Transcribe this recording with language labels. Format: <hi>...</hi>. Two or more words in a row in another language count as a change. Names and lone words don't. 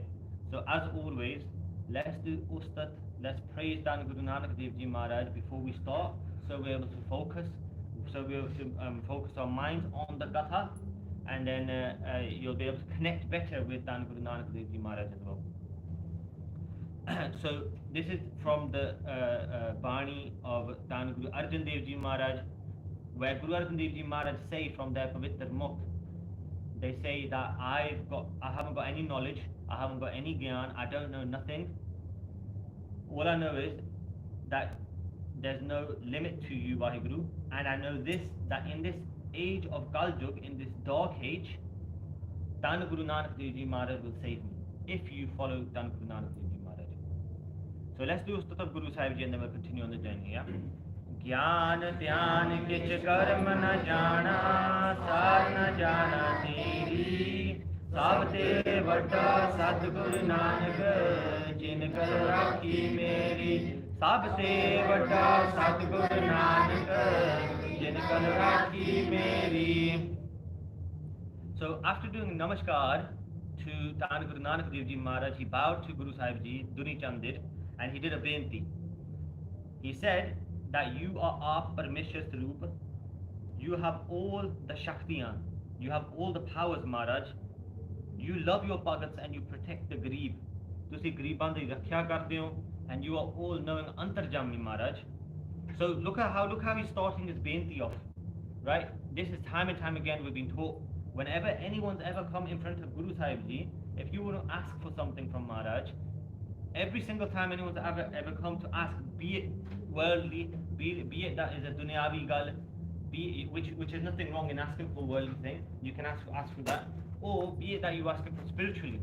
<en>So as always, let's do Ustad, let's praise Dhan Guru Nanak Dev Ji Maharaj before we start, so we're able to focus, focus our minds on the Katha, and then you'll be able to connect better with Dhan Guru Nanak Dev Ji Maharaj as well. So this is from the Bani of Dhan Guru Arjan Dev Ji Maharaj, where Guru Arjan Dev Ji Maharaj say from their</en> <pa>ਪਵਿੱਤਰ ਮੁੱਖ,</pa> <en>they say that I haven't got any knowledge, I haven't got any gyan, I don't know nothing. All I know is that there's no limit to you, Vaheguru, and I know this, that in this age of Kaljug, in this dark age, Dhan Guru Nanak Dev Ji Maharaj will save me, if you follow Dhan Guru Nanak Dev Ji Maharaj. So let's do Ustad of Guru Sahib Ji and then we'll continue on the journey, yeah?</en> <pa>ਗਿਆਨ ਧਿਆਨ ਕਿਛ ਕਰਮ ਨ ਜਾਨਾ, ਸਾਰ ਨ ਜਾਨਾ ਤੇਰੀ, ਸਭ ਤੇ ਵਡਾ ਸਤਿਗੁਰੁ ਨਾਨਕ, ਜਿਨ ਕਰ ਰਾਖੀ ਮੇਰੀ, ਸਭ ਤੇ ਵਡਾ ਸਤਿਗੁਰੁ ਨਾਨਕ, ਜਿਨ ਕਰ ਰਾਖੀ ਮੇਰੀ.</pa> <en>So after doing namaskar to Dhan Guru Nanak Dev Ji Maharaj, he bowed to Guru Sahib Ji, Duni Chand did, and he did a benti. He said that you are our</en> <pa>ਪਰਮੇਸ਼ਵਰ ਸਰੂਪ,</pa> <en>you have all the Shaktiyan, you have all the powers, Maharaj, you love your Bhagats and you protect the Garib.</en> <pa>ਤੁਸੀ ਗਰੀਬਾਂ ਦੀ ਰੱਖਿਆ ਕਰਤੇ ਹੋ,</pa> <en>and you are all knowing Antarjami, Maharaj. So look how he's starting his benti off, right? This is time and time again we've been taught, whenever anyone's ever come in front of Guru Sahib Ji, if you want to ask for something from Maharaj, every single time anyone's ever come to ask, be it worldly, be it that is a</en> <pa>ਦੁਨਿਆਵੀ ਗੱਲ,</pa> <en>which is nothing wrong in asking for worldly thing, you can ask for that, or be it that you asking for spiritually.</en>